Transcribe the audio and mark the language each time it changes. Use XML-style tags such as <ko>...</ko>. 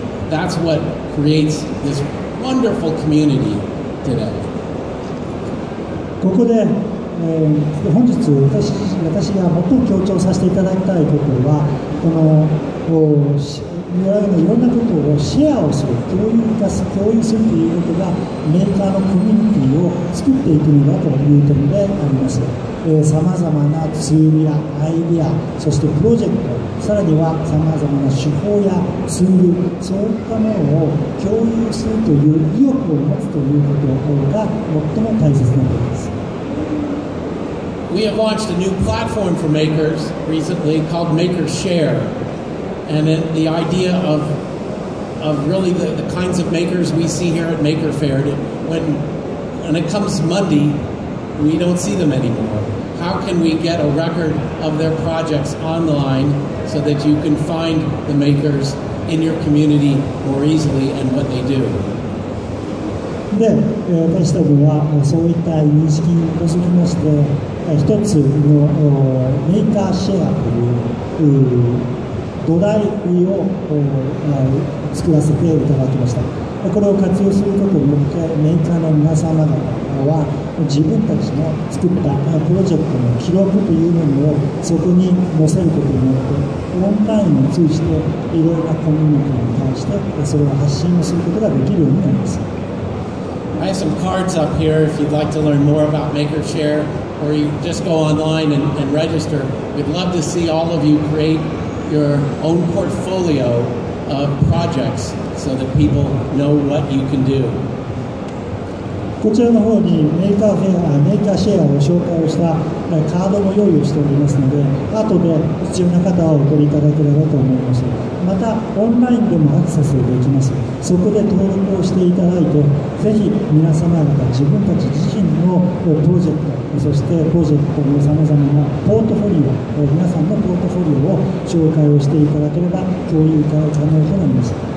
<en>That's what creates this wonderful community today.</en> <ja>ここで、本日私が最も強調させていただきたいことはこのいろんなことをシェアをする、共有するということがメーカーのコミュニティを作っていくのだという点であります。さまざまなツールやアイデア、そしてプロジェクト、さらにはさまざまな手法やツール、そういったものを共有するという意欲を持つということが最も大切なことです。</ja> <en>We have launched a new platform for makers recently called Maker Share. And then the idea of really the kinds of makers we see here at Maker Faire, when it comes Monday, we don't see them anymore. How can we get a record of their projects online so that you can find the makers in your community more easily and what they do?</en> <ja>で、私たちはそういった認識に基づきまして一つのメーカーシェアという土台を作らせていただきました。これを活用することによってメーカーの皆様方は自分たちの作ったプロジェクトの記録というものをそこに載せることによってオンラインを通じていろいろなコミュニティに対してそれを発信をすることができるようになります。</ja> <en>I have some cards up here if you'd like to learn more about MakerShare, or you just go online and register. We'd love to see all of you create your own portfolio of projects so that people know what you can do.</en> <ja>こちらの方にメーカーシェアを紹介をしたカードも用意をしておりますので、後で必要な方はお取りいただければと思います。またオンラインでもアクセスできます。そこで登録をしていただいて、ぜひ皆様方自分たち自身のプロジェクト、そしてプロジェクトのさまざまなポートフォリオ、皆さんのポートフォリオを紹介をしていただければ共有可能となります。</ja>